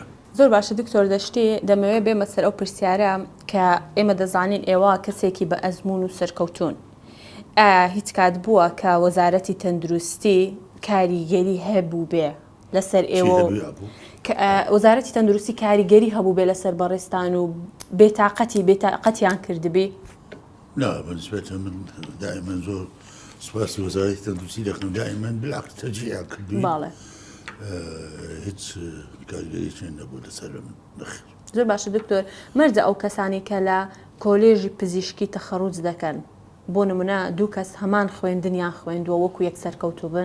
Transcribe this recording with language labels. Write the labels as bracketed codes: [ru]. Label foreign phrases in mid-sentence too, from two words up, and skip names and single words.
[ckb] زۆر باشە دکتۆر دەشتی دەمەوێت بێمە سەر ئەو پرسیارە کە ئێمە دەزانین ئێوە کەسێکی بە ئەزمون و سەرکەوتون هیچ کات بووە کە وەزارەتی تەندروستی کاریگەری هەبوو بێ لەسەر ئێوە وەزارەتی تەندروستی کاریگەری هەبوو بێ لەسەر بەڕێستان و بێتاقەتیان کردبێ؟ [ar] لا بالنسبة [ckb] من دائما زور سپاس وەزارەتی تەندروستی دەکەم دائما بالعکس تەجیعیان کردووی هیچ کاریگەرییان نەبوو لەسەر من نەخێر. زۆر باشە دکتۆر مەرجە ئەو کەسانی کە لە کۆلێژی پزیشکی تەخەڕوج دەکەن بۆ نمونە 2 کەس هەمان خوێندنیان خوێندووە وەکو یەک سەرکەوتوو بن؟